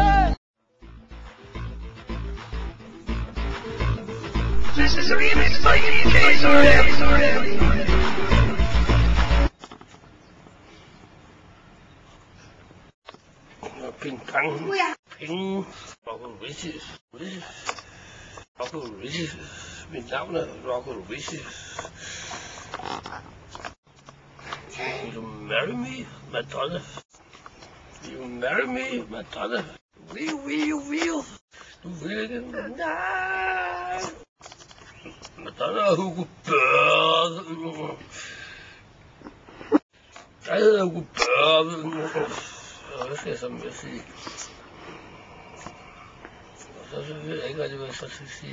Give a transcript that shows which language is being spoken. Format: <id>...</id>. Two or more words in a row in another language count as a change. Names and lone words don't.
<en>This is a remix by Ping pong. Ping. Rocco Richie. Rocco Richie.</en> <da>Mit navn er Rocco Richie.</da> <en>Will you marry me, Madonna? Will you marry me, Madonna? Will.</en> <da>Du vil ikke? Nej. Madonna og Hugo Børre. Jeg hedder Hugo Børre. Hvad skal jeg så med at sige? Og så ved jeg ikke, hvad det var, så skal sige.</da>